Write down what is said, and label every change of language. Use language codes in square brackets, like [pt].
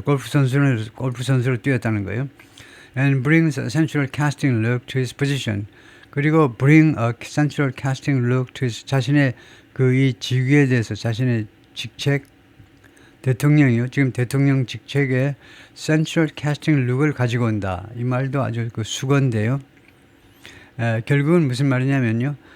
[ko] 골프 선수로 뛰었다는 거예요. [en] And brings a central casting look to his position. [ko] 그리고 [en] bring a central casting look to his [ko] 자신의 이 직위에 대해서 자신의 직책 대통령이요. 지금 대통령 직책에 [en] central casting look [ko] 을 가지고 온다. 이 말도 아주 수건데요. 결국은 무슨 말이냐면요.